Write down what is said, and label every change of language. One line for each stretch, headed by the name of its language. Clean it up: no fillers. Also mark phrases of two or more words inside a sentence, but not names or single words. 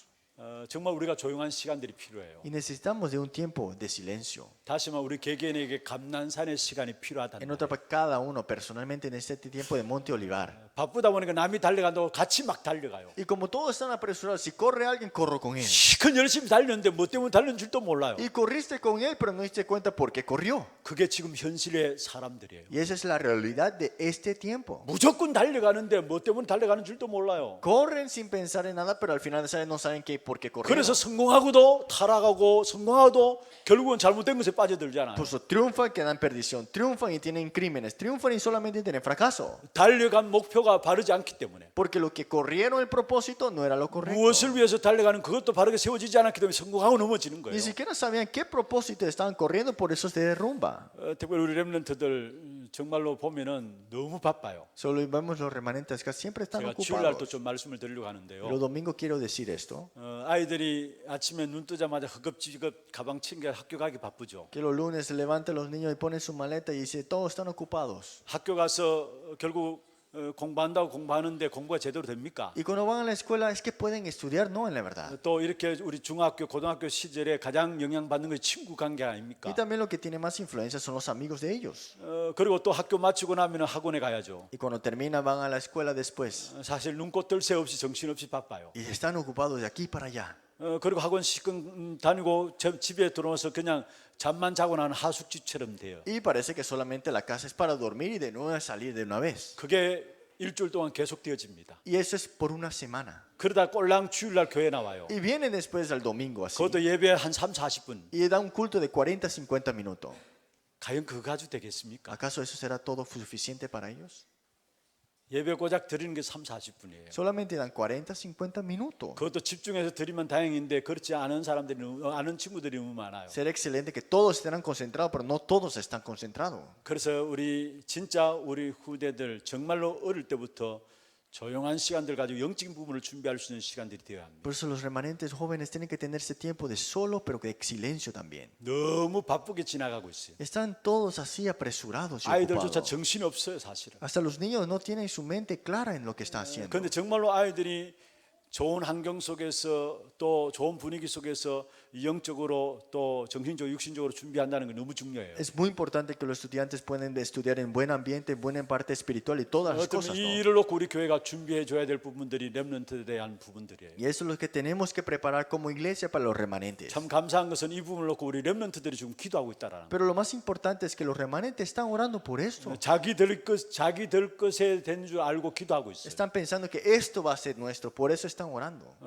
Korean: 정말 우리가 조용한 시간들이 필요해요.
Spanish: y necesitamos de un tiempo de silencio.
Korean: 다시 말해 우리 개개인에게 감난산의 시간이 필요하다는
Spanish: En
Korean: 거예요.
Spanish: otra parte, cada uno personalmente necesita tiempo de Monte Olivar.
Korean: 바쁘다 보니까 남이 달려간다고 같이 막 달려가요.
Spanish: Y como todos están apresurados, si corre alguien, corro con él.
Korean: 시큰 열심히 달렸는데 뭐 때문에 달렸는 줄도 몰라요.
Spanish: Y corriste con él, pero no diste cuenta por qué corrió.
Korean: 그게 지금 현실의 사람들이에요.
Spanish: Y esa es la realidad de este tiempo.
Korean: 무조건 달려가는데 뭐 때문에 달려가는 줄도 몰라요.
Spanish: Corren sin pensar en nada, pero al final no saben por qué corrieron.
Korean: 그래서 성공하고도 타락하고 성공하고도 결국은 잘못된 것에 빠져들잖아요.
Spanish: Por eso triunfan, quedan en perdición, triunfan y tienen crímenes, triunfan y solamente tienen fracaso.
Korean: 달려간 목표가 바르지 않기 때문에
Spanish: Porque lo que corrieron el propósito no era lo correcto.
Korean: 무엇을 위해서 달려가는 그것도 바르게 세워지지 않았기 때문에 성공하고 넘어지는 거예요.
Spanish: Ni siquiera sabían qué propósito estaban corriendo, por eso se derrumba.
Korean: 특별히 우리 렘넌트들 정말로 보면은 너무 바빠요.
Spanish: Solo vemos los remanentes que siempre están
Korean: 제가 주일날도
Spanish: ocupados.
Korean: 좀 말씀을 드리려고
Spanish: Los
Korean: 하는데요.
Spanish: domingos quiero decir esto,
Korean: 아이들이 아침에 눈 뜨자마자 허겁지겁 가방 챙겨 학교 가기 바쁘죠.
Spanish: que los lunes se levantan los niños y ponen su maleta y dice, todos están ocupados.
Korean: 학교 가서 결국 공부한다고 공부하는데 공부가 제대로 됩니까?
Spanish: Y cuando van a la escuela es que pueden estudiar, no en la verdad.
Korean: 또 이렇게 우리 중학교, 고등학교 시절에 가장 영향받는 것이 친구 관계 아닙니까?
Spanish: Y también lo que tiene más influencia son los amigos de ellos.
Korean: 그리고 또 학교 마치고 나면 학원에 가야죠.
Spanish: Y cuando terminan van a la escuela después.
Korean: 사실 눈꽃 뜰 새 없이 정신없이 바빠요.
Spanish: Y están ocupados de aquí para allá.
Korean: 그리고 학원 시간 다니고 집에 들어와서 그냥 잠만 자고 나는 하숙집처럼 돼요.
Spanish: Y parece que solamente la casa es para dormir y de nuevo salir de una vez.
Korean: 그게 일주일 동안 계속되어집니다.
Spanish: Y eso es por una semana.
Korean: 그러다 꼴랑 주일날 교회 나와요.
Spanish: Y vienen después al domingo así.
Korean: 그것도 예배 한 3, 40분.
Spanish: Y da un culto de 40, 50 minutos.
Korean: 과연 그거 가지고 되겠습니까?
Spanish: ¿Acaso eso será todo suficiente para ellos?
Korean: 예배 고작 드리는 게 3, 40분이에요.
Spanish: Solamente dan 40, 50 minutos.
Korean: 그것도 집중해서 드리면 다행인데 그렇지 않은 사람들이 아는 친구들이 너무 많아요.
Spanish: Será excelente que todos estén concentrados, pero no todos están concentrados.
Korean: 그래서 우리 진짜 우리 후대들 정말로 어릴 때부터 조용한 시간들 가지고 영적인 부분을 준비할 수 있는 시간들이 되어야 합니다.
Spanish: Por eso los remanentes jóvenes tienen que tener ese tiempo de solo, pero de silencio también.
Korean: 너무 바쁘게 지나가고 있어요.
Spanish: Están todos así apresurados y
Korean: 아이들조차
Spanish: ocupados.
Korean: 정신이 없어요, 사실은.
Spanish: Hasta los niños no tienen su mente clara en lo que está haciendo.
Korean: 그런데 정말로 아이들이 좋은 환경 속에서 또 좋은 분위기 속에서 영적으로 또 정신적으로 육신적으로 준비한다는 게 너무 중요해요.
Spanish: Es muy importante que los estudiantes puedan estudiar en buen ambiente, buena parte espiritual y todas las
Korean: 어떤
Spanish: cosas,
Korean: 이
Spanish: ¿no?
Korean: 일을 놓고 우리 교회가 준비해 줘야 될 부분들이 렘넌트에 대한 부분들이에요.
Spanish: Y eso es lo que tenemos que preparar como iglesia para los remanentes.
Korean: 참 감사한 것은 이 부분을 놓고 우리 렘넌트들이 지금 기도하고 있다라는.
Spanish: Pero lo más importante es que los remanentes están orando por esto.
Korean: 자기 될 것에 된 줄 알고 기도하고 있어요.
Spanish: Están pensando que esto va a ser nuestro, por eso están orando.